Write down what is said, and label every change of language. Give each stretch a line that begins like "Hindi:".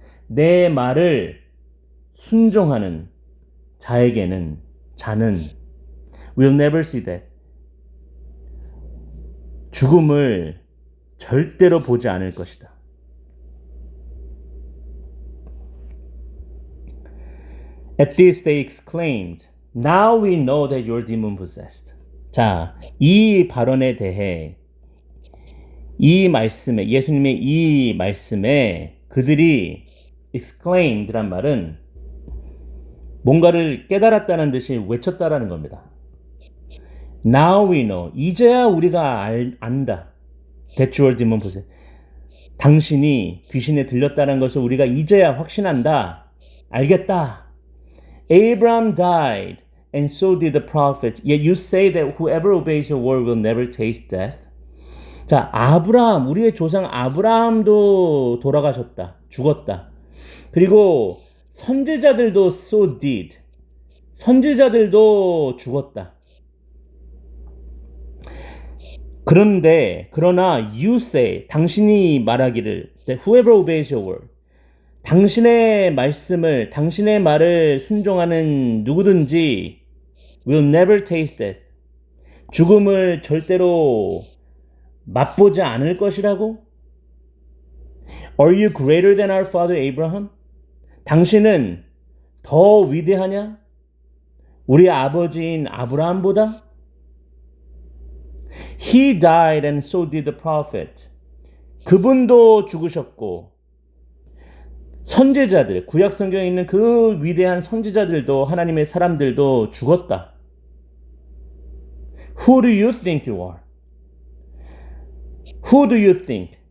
Korean: 내 말을 순종하는 자는
English: will never see death.
Korean: 죽음을 절대로 보지 않을 것이다.
English: At this they exclaimed, Now we know that you're demon possessed.
Korean: 자, 이 발언에 대해 예수님의 이 말씀에 그들이 exclaimed란 말은 뭔가를 깨달았다는 듯이 외쳤다라는 겁니다.
English: Now we know.
Korean: 이제야 우리가 안다.
English: That you are demon possessed.
Korean: 당신이 귀신에 들렸다는 것을 우리가 이제야 확신한다. 알겠다.
English: Abraham died. And so did the prophets. Yet you say that whoever obeys your word will never taste death.
Korean: 자, 아브라함, 우리의 조상 아브라함도 돌아가셨다. 죽었다. 그리고 선지자들도
English: so did.
Korean: 선지자들도 죽었다. 그러나
English: you say,
Korean: 당신이 말하기를,
English: that whoever obeys your word,
Korean: 당신의 말을 순종하는 누구든지
English: will never taste it.
Korean: 죽음을 절대로 맛보지 않을 것이라고?
English: Are you greater than our father Abraham?
Korean: 당신은 더 위대하냐? 우리 아버지인 아브라함보다?
English: He died and so did the prophet.
Korean: 그분도 죽으셨고 선지자들, 구약 성경에 있는 그 위대한 선지자들도 하나님의 사람들도 죽었다.
English: Who do you think you are? Who do you think?